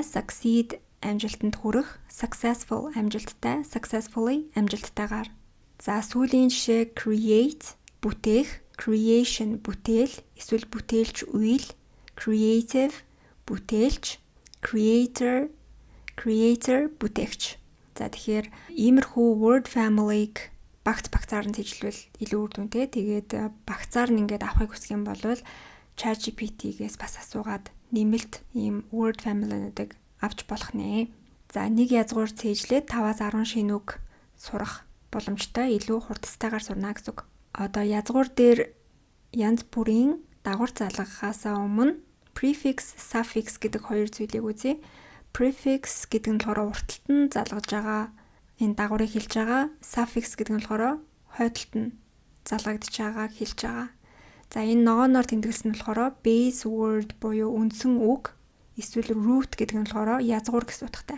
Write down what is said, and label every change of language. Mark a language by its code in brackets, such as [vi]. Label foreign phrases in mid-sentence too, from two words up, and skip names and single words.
[mn] Succeed амжилтанд хүрэх, successful амжилттай, successfully амжилттайгаар. За сүүлийн жишээ create бүтээх, creation бүтээл, эсвэл бүтээлч үйл, creative бүтээлч, creator бүтээгч. За тэгэхээр иймэрхүү [en] word family- [mn] г багцаар нь тэжлвэл илүү үр дүнтэй. Тэгээд багцаар нь ингээд авахыг хүсэх юм бол ChatGPT-гээс бас асуугаад нэмэлт ийм [en] word family- [mn] нуудыг авч болох нэ. За нэг язгуур цээжлээд 5-10 шинэ үг сурах боломжтой, илүү хурдцайгаар сурна гэсэн үг. Одоо язгуур дээр янз бүрийн дагавар залгахаасаа өмнө [en] prefix, suffix [mn] гэдэг хоёр зүйлийг үзье. Prefix гэдэг нь болохоор уртталт нь залгаж байгаа энэ дагаврыг хэлж байгаа. Suffix гэдэг нь болохоор хойдолт нь залгагдж байгааг хэлж байгаа. За энэ ногооноор тэмдэглэсэн нь болохоор [en] base word [mn] буюу үндсэн үг, эсвэл root гэдэг нь болохоор язгуур гэсэн утгатай.